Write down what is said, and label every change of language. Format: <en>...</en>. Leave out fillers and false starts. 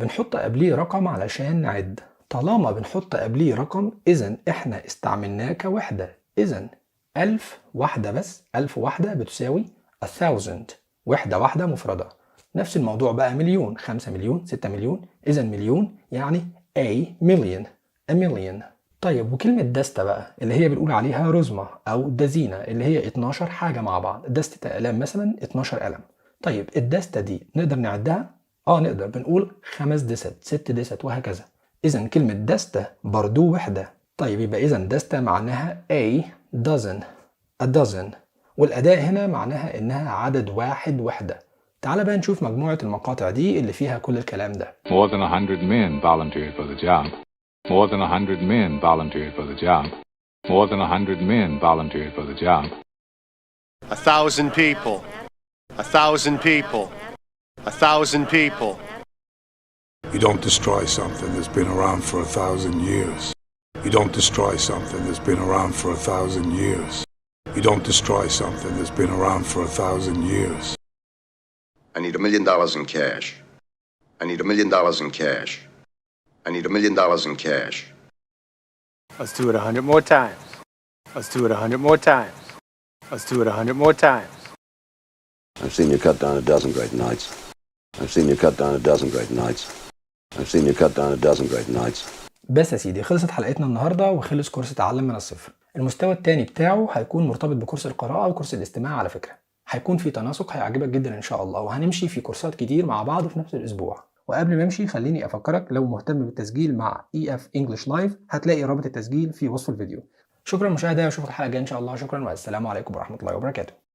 <ar>بنحط قبليه رقم علشان نعد. طالما بنحط قبليه رقم إذن إحنا استعملناه كوحدة. إذن 1000 واحدة بس، 1000 واحدة بتساوي 1000، وحدة واحدة مفردة. نفس الموضوع بقى مليون، 5 مليون 6 مليون. إذن مليون يعني a million، a million. طيب وكلمة دستة بقى اللي هي بنقول عليها رزمة أو دزينة، اللي هي 12 حاجة مع بعض. دستة أقلام مثلا 12 قلم. طيب الدستة دي نقدر نعدها؟ نقدر. بنقول 5 دست 6 دست وهكذا. إذا كلمة دستة برضو وحدة. طيب يبقى إذا دستة معناها a dozen، a dozen، والأداة هنا معناها إنها عدد واحد وحدة. تعال بقى نشوف مجموعة المقاطع دي اللي فيها كل الكلام ده.</ar> <en>More than 100 men volunteered for the job. More than 100 men volunteered for the job. More than 100 men volunteered for the job. 1,000 people. 1,000 people. 1,000 people. You don't destroy something that's been around for 1,000 years. You don't destroy something that's been around for 1,000 years. You don't destroy something that's been around for 1,000 years. I need $1 million in cash. I need $1 million in cash. I need $1 million in cash. Let's do it 100 more times. Let's do it 100 more times. Let's do it 100 more times. I've seen you cut down a dozen great knights. I've seen you cut down a dozen great knights. I've seen you cut down a dozen great knights.</en> <ar>بس يا سيدي خلصت حلقتنا النهارده وخلص كورس تعلم من الصفر. المستوى الثاني بتاعه هيكون مرتبط بكورس القراءة وكورس الاستماع على فكرة. هيكون في تناسق هيعجبك جدا ان شاء الله، وهنمشي في كورسات كتير مع بعض في نفس الاسبوع. وقبل ما امشي خليني افكرك لو مهتم بالتسجيل مع EF English Live هتلاقي رابط التسجيل في وصف الفيديو. شكرا للمشاهدة واشوفك الحلقة الجاية ان شاء الله. شكرا والسلام عليكم ورحمة الله وبركاته.</ar>